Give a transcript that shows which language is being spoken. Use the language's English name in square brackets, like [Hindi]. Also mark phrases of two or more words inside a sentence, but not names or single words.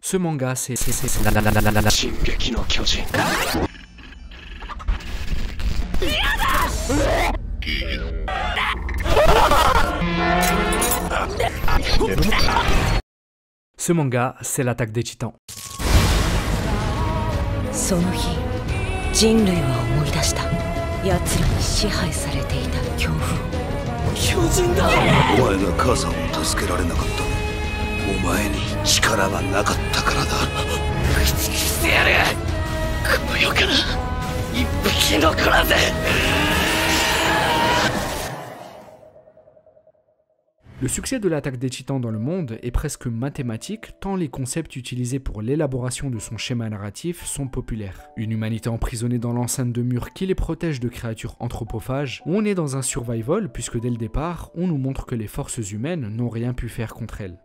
[French] Ce manga, c'est Shingeki no Kyojin. Ce manga, c'est l'attaque des titans. [Japanese] その日、人類は思い出した。奴らに支配されていた恐怖を。巨人だ。お前が母さんを助けられなかった。お前に力がなかったからだ。ぶち切ってやる。この世から一匹残らず。 [French] Le succès de l'attaque des titans dans le monde est presque mathématique tant les concepts utilisés pour l'élaboration de son schéma narratif sont populaires. Une humanité emprisonnée dans l'enceinte de murs qui les protège de créatures anthropophages, on est dans un survival puisque dès le départ, on nous montre que les forces humaines n'ont rien pu faire contre elles.